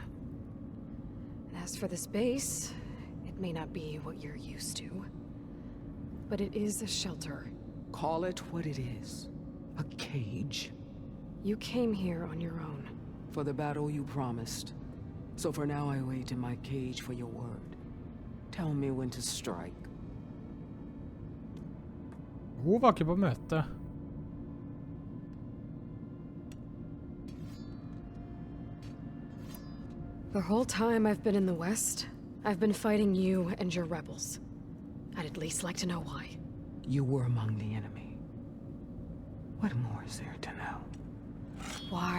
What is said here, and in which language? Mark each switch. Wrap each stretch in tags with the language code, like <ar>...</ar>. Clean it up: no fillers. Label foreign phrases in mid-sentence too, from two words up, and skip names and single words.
<en>And as for this base, it may not be what you're used to, but it is a shelter. Call it what it is. A cage. You came here on your own. For the battle you promised. So for now I wait in my cage for your word. Tell me when to strike.</en> <no>Hun var ikke på møte.</no> <en>The whole time I've been in the West, I've been fighting you and your rebels. I'd at least like to know why. You were among the enemy. What more is there to know?</en>